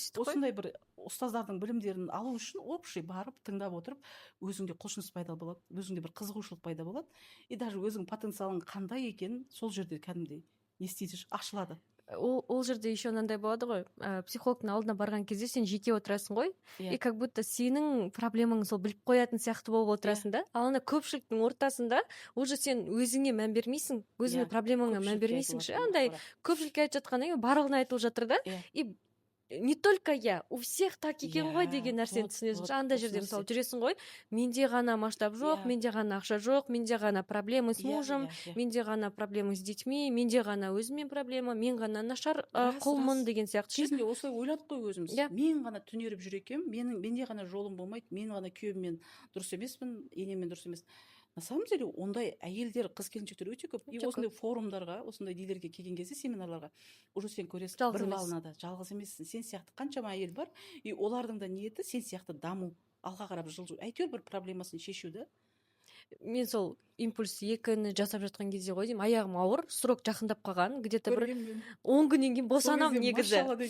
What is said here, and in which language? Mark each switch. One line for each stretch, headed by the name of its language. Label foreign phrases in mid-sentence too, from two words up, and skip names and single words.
Kazakh: Осындай бір ұстаздардың білімдерін алу үшін общий барып тыңдап отырып, өзіңде құлшыныс пайда болады, өзіңде бір қызығушылық пайда болады.
Russian: И даже
Kazakh: өзің потенциалың қандай екенін сол жерде кәдімгідей не істейді, ашылады. Ол жерде еще мынандай болады ғой, психологтың алдына барған кезде сен жеке отырасың ғой,
Russian: и как будто
Kazakh: сенің проблемаң сол біліп қоятын сияқты болып отырасың да. Ал ана көпшіліктің ортасында уже сен өзіңе мән бермейсің, өзіңнің проблемаңа мән бермейсің. Андай көпшілікке айтып жатқаннан кейін барлығына айтылып жатыр да.
Russian: И не только я, у всех так
Kazakh: екен ғой деген нәрсені түсінесің. Андай жерде мысалы жүресің ғой, менде ғана масштаб жоқ, менде ғана ақша жоқ, менде ғана
Russian: проблемы с мужем,
Kazakh: менде ғана
Russian: проблемы с детьми,
Kazakh: менде ғана өзіммен проблема, мен ғана нашар құлмын деген сияқты. Кезінде осылай ойладық қой өзіміз. Мен ғана түнеріп жүр екем, менде ғана жолым болмайды, мен ғана күйеуіммен дұрыс емеспін, енеммен дұрыс емес.
Russian: На самом деле
Kazakh: ондай әйелдер, қыз-келіншектер өте көп. И осындай форумдарға, осындай нелерге келген кезде, семинарларға уже сен көресің, бір волнада жалғыз емессің. Сен сияқты қаншама әйел бар, и олардың да ниеті сен сияқты даму, алға қарап жылжу, әйтеуір бір проблемасын шешу да. Мен сол импульс 2-ні жасап жатқан кезде ғой деймін, аяғым ауыр, срок жақындап қалған, где-то бір 10 күннен кейін босанам негізі.